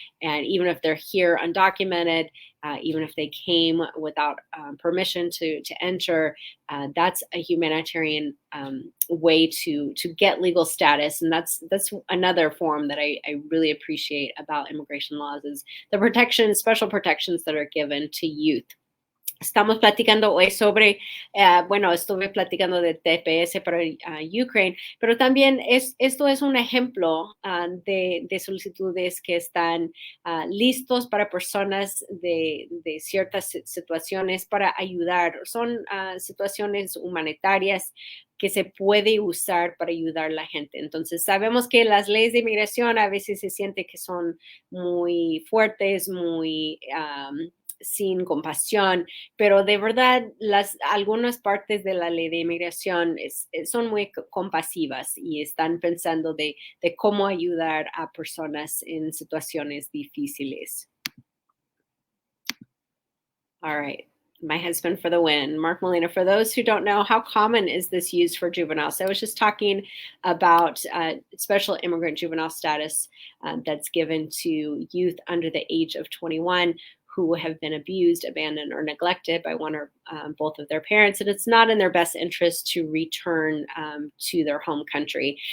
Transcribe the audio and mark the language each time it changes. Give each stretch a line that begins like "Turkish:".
English: And even if they're here undocumented, even if they came without permission to enter, that's a humanitarian way to get legal status. And that's another form that I really appreciate about immigration laws is the protection, special protections that are given to youth.
Spanish: Estamos platicando hoy sobre, bueno, estuve platicando de TPS para Ukraine, pero también esto es un ejemplo de solicitudes que están listos para personas de ciertas situaciones para ayudar. Son situaciones humanitarias que se puede usar para ayudar a la gente. Entonces, sabemos que las leyes de inmigración a veces se siente que son muy fuertes, muy sin compasión, pero de verdad algunas partes de la ley de inmigración son muy compasivas y están pensando de cómo ayudar a personas en situaciones difíciles.
English: All right. My husband for the win. Mark Molina, for those who don't know, how common is this used for juveniles? So I was just talking about special immigrant juvenile status that's given to youth under the age of 21 who have been abused, abandoned, or neglected by one or both of their parents, and it's not in their best interest to return to their home country.